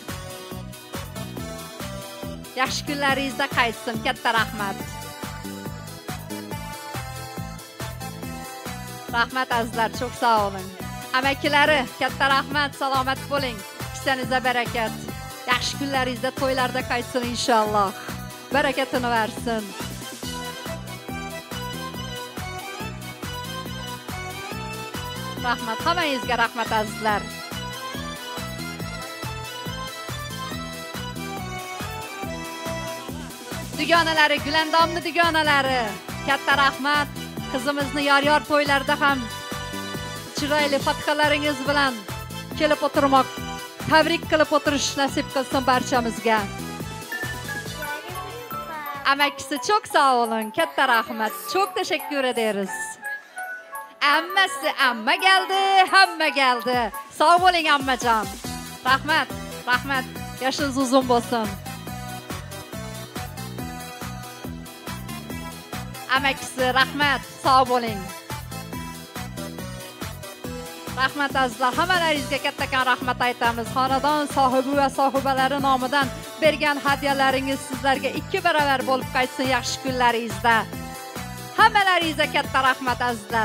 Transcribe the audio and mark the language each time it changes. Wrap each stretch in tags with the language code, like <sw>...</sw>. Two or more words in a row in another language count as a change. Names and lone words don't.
<uz>Yaxshi kunlaringizda qaytsin. Katta rahmat. Rahmat azizlar.</uz> <tr>Çok sağ olun.</tr> <uz>Amakilari, katta rahmat. Salomat bo'ling. Kissanizda barakat. Yaxshi kunlaringizda to'ylarda qaytsin inshaalloh. Barakatini versin. Rahmat. Hammangizga rahmat azizlar. Dugonalari, Gulandomni dugonalari. Katta rahmat. Qizimizni yor-yor to'ylarda ham chiroyli fatkalaringiz bilan kelib o'tirmoq, tabrik qilib o'tirish nasib qilsin barchamizga. Amakisi</uz> <tr>çok sağ olun.</tr> <uz>Katta rahmat.</uz> <tr>Çok teşekkür ederiz. Ammasi, amma geldi, hamma geldi. Sağ olun ammacan.</tr> <uz>Rahmat, rahmat.</uz> <tr>Yaşınız uzun olsun.</tr> <uz>Amakisi, rahmat.</uz> <tr>Sağ olun.</tr> <uz>Rahmat azizlar. Hammalaringizga kattakon rahmat aytamiz. Xonadon sohibi va sohibalari nomidan bergan hadyalaringiz sizlarga 2 baravar bo'lib qaytsin yaxshi kunlaringizda. Hammalaringizga katta rahmat azizlar.</uz>